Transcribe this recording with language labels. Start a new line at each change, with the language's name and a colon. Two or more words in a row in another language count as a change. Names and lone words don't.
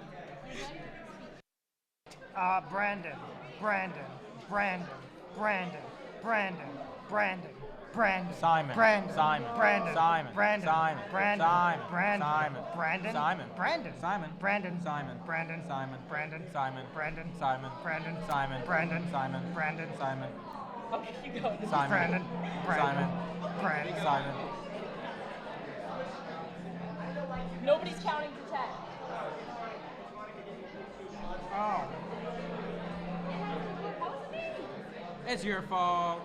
English: Brandon, Brandon, Brandon, Brandon, Brandon, Brandon, Brandon, Simon, Brandon, Simon, Brandon, Simon, Brandon, Simon, Brandon, Simon, Brandon, Simon, Brandon, Simon, Brandon, Simon, Brandon, Simon, Brandon, Simon, Brandon, Simon, Brandon, Simon, Brandon, Simon, Brandon, Simon, Brandon, Simon, Okay, you go. Simon, Brandon, Simon, Brandon, Simon. Nobody's counting to 10. Oh, It's your fault.